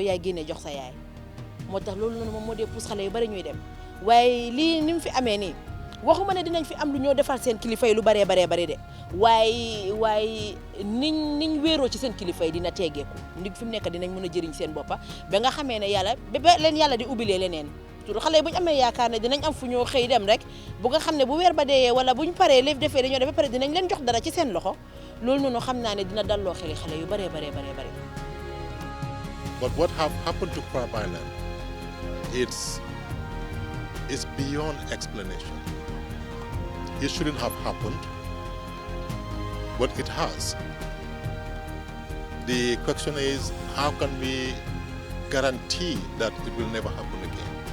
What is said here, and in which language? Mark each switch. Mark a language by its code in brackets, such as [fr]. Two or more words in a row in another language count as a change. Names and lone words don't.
[wo] yaay génne jox sa yaay moo tax loolu noonu moom moo dee pousse xale yu bari ñuy dem waaye lii ni mu fi amee nii waxuma ne dinañ fi am lu ñoo defal seen kilifa yi lu baree de waaye niñ wéeroo ci seen kilifa yi dina tegeeku ndig fi mu nekk dinañ mën a jëriñ seen boppa ba nga xamee ne yàlla ba leen yàlla di ubbilee leneen xale yi bu ñu amee yaakaar ne dinañ am fu ñoo xëy dem rek bu nga xam ne bu weer ba deeyee wala bu ñu paree léef defee dañoo def ba pare dinañ leen jox dara ci seen loxo loolu noonu xam naa ne dina dalloo xeli xale yu baree. [en] But what have happened to Crab Island, it's beyond explanation. It shouldn't have happened, but it has. The question is, how can we guarantee that it will never happen again?